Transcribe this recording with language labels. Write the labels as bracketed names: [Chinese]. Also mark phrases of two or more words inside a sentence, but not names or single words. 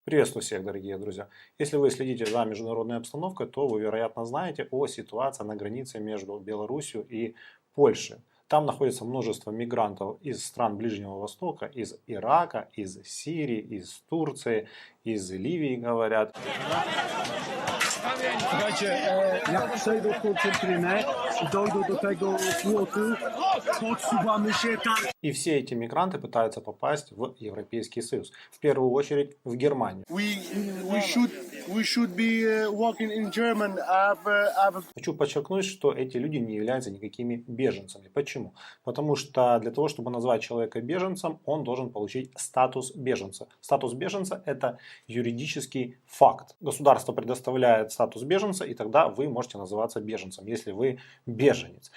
[Russian] Приветствую всех, дорогие друзья! Если вы следите за международной обстановкой, то вы, вероятно, знаете о ситуации на границе между Беларусью и Польшей. Там находится множество мигрантов из стран Ближнего Востока, из Ирака, из Сирии, из Турции, из Ливии, говорят. [Polish] Słuchajcie, jak przejdą koncentrynę i dojdą do tego płotu, podsuwamy się tak. [Russian] И все эти мигранты пытаются попасть в Европейский Союз. В первую очередь в Германию. [English] We should be walking in German. [Russian] Хочу подчеркнуть, что эти люди не являются никакими беженцами. Почему? Потому что для того, чтобы назвать человека беженцем, он должен получить статус беженца. Статус беженца – это юридический факт. Государство предоставляет статус беженца, и тогда вы можете называться беженцем, если вы беженец.